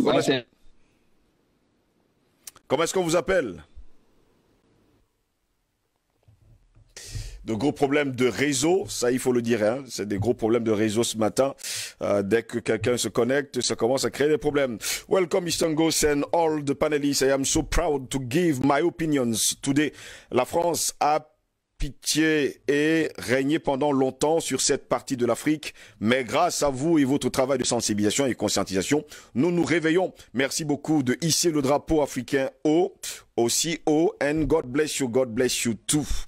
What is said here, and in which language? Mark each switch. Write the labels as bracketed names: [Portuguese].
[French] Ouais, comment est-ce qu'on vous appelle? De gros problèmes de réseau, ça il faut le dire, hein. C'est des gros problèmes de réseau ce matin. Dès que quelqu'un se connecte, ça commence à créer des problèmes. [English] Welcome Mr. Ngos and all the panelists. I am so proud to give my opinions today. [French] La France a pitié et régné pendant longtemps sur cette partie de l'Afrique, mais grâce à vous et votre travail de sensibilisation et conscientisation, nous nous réveillons. Merci beaucoup de hisser le drapeau africain haut, aussi haut, [English] and God bless you too.